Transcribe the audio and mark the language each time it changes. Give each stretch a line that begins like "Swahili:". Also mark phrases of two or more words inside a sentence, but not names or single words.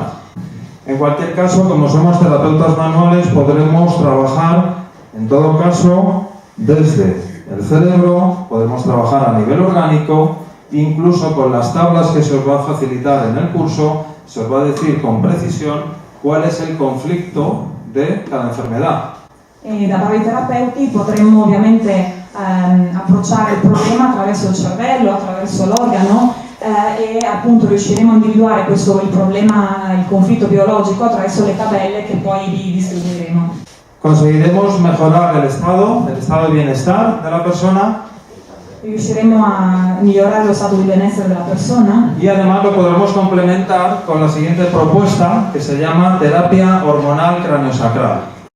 Spanish: En cualquier caso, como somos terapeutas manuales, podremos trabajar, en todo caso, desde el cerebro, podemos trabajar a nivel orgánico, incluso con las tablas que se os va a facilitar en el curso, se os va a decir con precisión cuál es el conflicto de cada enfermedad.
Italian: Da bravi terapeuti potremmo ovviamente approcciare il problema attraverso il cervello, attraverso l'organo e appunto riusciremo a individuare il problema, il conflitto biologico attraverso le tabelle che poi vi distribuiremo.
Spanish: Conseguiremos mejorar el estado de bienestar de la persona.
Italian: Riusciremo a migliorare lo stato di benessere della persona.
Spanish: Y además lo podremos complementar con la siguiente propuesta que se llama terapia hormonal craneosacral.